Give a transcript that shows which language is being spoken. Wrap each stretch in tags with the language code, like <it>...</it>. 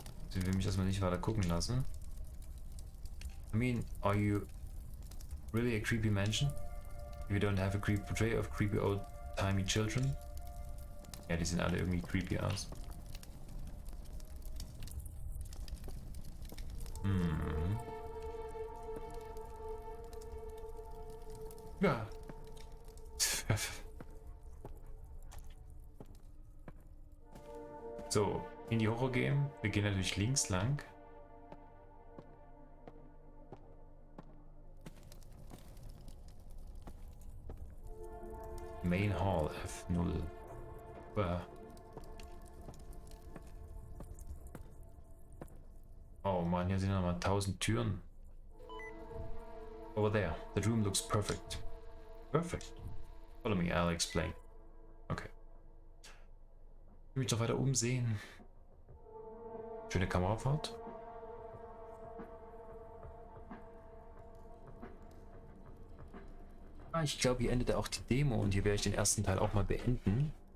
<de>Sie will mich erstmal nicht weiter gucken lassen.</de> <en>I mean, are you really a creepy mansion? If you don't have a creepy portrait of creepy old-timey children?</en> <de>Ja, die sehen alle irgendwie creepy aus. Ja. So, in die Horror gehen. Wir gehen natürlich links lang.</de> <en>Main Hall F0.</en> <de>Oh man, hier sind nochmal 1000 Türen.</de> <en>Over there, the room looks perfect. Perfect. Follow me, I'll explain. Okay.</en> <de>Ich will mich doch weiter umsehen. Schöne Kamerafahrt. Ich glaube, hier endet auch die Demo und hier werde ich den ersten Teil auch mal beenden.</de>